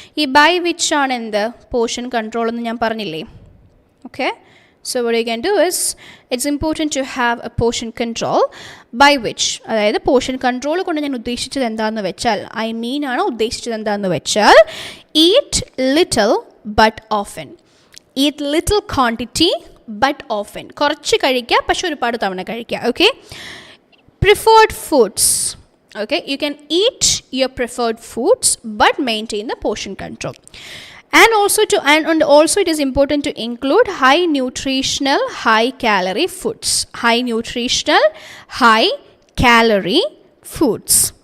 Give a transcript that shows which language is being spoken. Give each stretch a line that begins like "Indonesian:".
Malayalam: ഈ by which ആണ് എന്ത് portion control എന്ന് ഞാൻ പറഞ്ഞില്ലേ.
English: Okay. So what you can do is, it's important to have a portion control by which,
Malayalam: അതായത് portion control കൊണ്ട് ഞാൻ ഉദ്ദേശിച്ചത് എന്താണെന്ന് വെച്ചാൽ,
English: I mean
Malayalam: ആണ് ഉദ്ദേശിച്ചത് എന്താണെന്ന് വെച്ചാൽ,
English: eat little but often. Eat little quantity but often.
Malayalam: കുറച്ച് കഴിക്കുക പക്ഷെ ഒരുപാട് തവണ കഴിക്കുക.
English: Okay. Preferred foods. Okay, you can eat your preferred foods but maintain the portion control. And also it is important to include high nutritional, high calorie foods. High nutritional, high calorie foods.